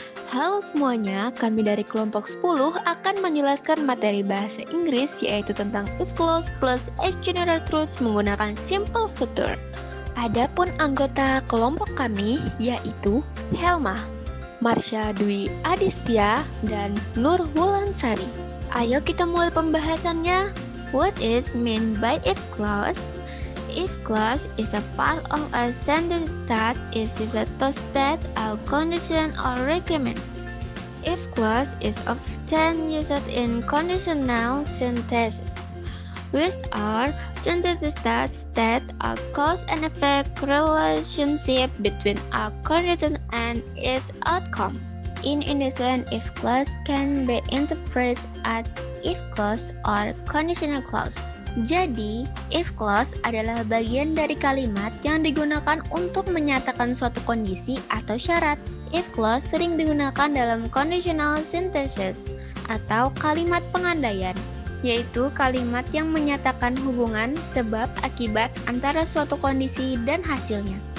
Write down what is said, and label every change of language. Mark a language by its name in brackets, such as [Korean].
[Indonesian] Halo semuanya, kami dari kelompok 10 akan menjelaskan materi bahasa Inggris yaitu tentang if clause plus as general truths menggunakan simple future. Adapun anggota kelompok kami yaitu Helma, Marsha Dwi Adistia, dan Nur Wulansari. Ayo kita mulai pembahasannya. [English] What is meant by if clause? If clause is a part of a sentence that is used to state a condition or requirement. If clause is often used in conditional sentences, which are sentences that state a cause and effect relationship between a condition and its outcome. In addition, if clause can be interpreted as if clause or conditional clause. [Indonesian] Jadi, if clause adalah bagian dari kalimat yang digunakan untuk menyatakan suatu kondisi atau syarat. If clause sering digunakan dalam conditional sentences atau kalimat pengandaian, yaitu kalimat yang menyatakan hubungan sebab akibat antara suatu kondisi dan hasilnya.